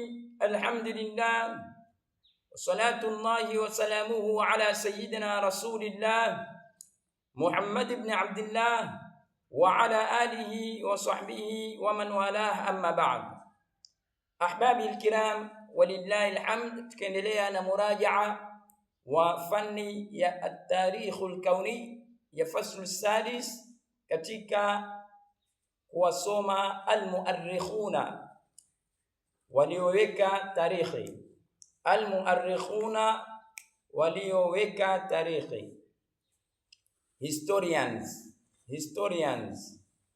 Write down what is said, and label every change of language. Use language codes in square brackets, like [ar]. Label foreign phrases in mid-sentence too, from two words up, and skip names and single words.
[ar] الحمد لله وصلاة الله وسلامه على سيدنا رسول الله محمد بن عبد الله وعلى آله وصحبه ومن والاه. أما بعد، أحبابي الكرام، ولله الحمد، [sw] tukiendelea na muraja'a wa fani ya [ar] التاريخ الكوني [sw] ya [ar] فصل سادس [sw] katika kuwasoma almuarrikhuna walioweka tarikhi, almuarrikhuna walioweka tarikhi, historians.